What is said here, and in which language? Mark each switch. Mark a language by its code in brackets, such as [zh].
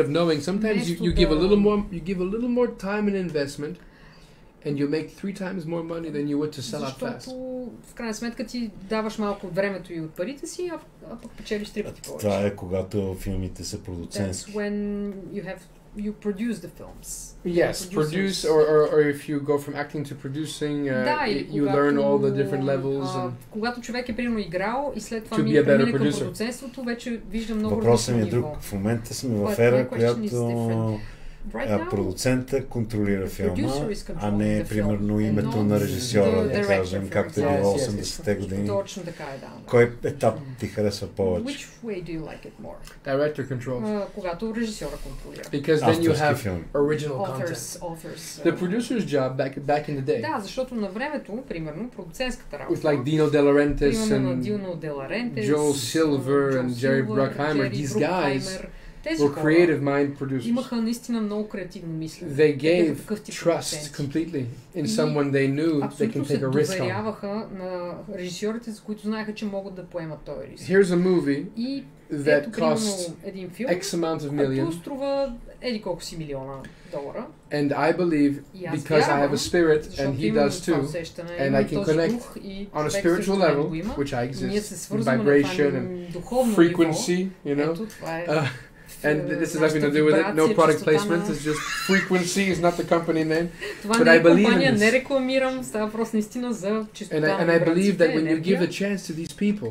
[en] of knowing, sometimes you give a little more time and investment, and you make 3 times more money than you would to sell out fast. [bg] В крайна сметка ти даваш малко от времето и от парите си, а пък печелиш 3 пъти повече. Това е когато филмите са продуцентски. [en] That's when you produce the films. Yes, produce or if you go from acting to producing, you learn all the different levels. [bg] Когато човек е примерно играл и след това мине към продуцентството, вече вижда много различно ниво. Въпросът ми е друг. В момента сме в ера, която продуцента контролира филма, а не примерно името на режисьора, да кажем, както е било 80-те години. Точно така е, да. Кой етап ти харесва повече? [en] Which way do you like it more? Director controls. [bg] Когато режисьора контролира. [en] Because then you have original content. The producer's job back in the day. [bg] Да, защото на времето, примерно, продуцентската работа. [en] With like Dino De Laurentiis and Joel Silver and Jerry Bruckheimer, these guys were creative mind producers. [bg] Имаха наистина много креативно мислене. [en] They gave trust completely in someone they knew they can take a risk on. [bg] Доверяваха на режисьорите, за които знаеха, че могат да поемат този риск. [en] Here's a movie that costs X amount of million. [bg] Който струва еди колко си милиона $. [en] And I believe, because I have a spirit and he does too, and I can connect on a spiritual level, which I exist, vibration and frequency, you know. And this has nothing to do with it. No product placement. It's just frequency is not the company name. But I believe in this. [bg] Не рекламирам, става въпрос наистина за чистота. [en] And I believe that when you give the chance to these people.